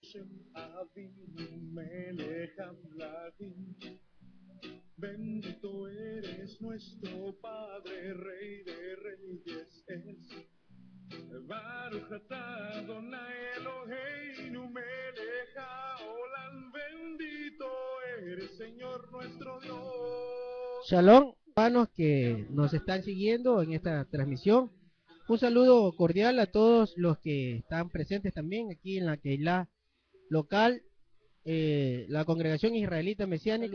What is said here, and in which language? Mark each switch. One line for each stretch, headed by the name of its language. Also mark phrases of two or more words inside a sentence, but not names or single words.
Hebrew: השם אבינו מלך המלכים.
Spanish: Bendito eres nuestro Padre, Rey de Reyes es.
Hebrew: ברוך אתה אדוני אלוהינו מלך העולם.
Spanish: Bendito eres, Señor nuestro Dios. Shalom, hermanos que nos están siguiendo en esta transmisión. Un saludo cordial a todos los que están presentes también aquí en la Keilah local, la Congregación Israelita Mesiánica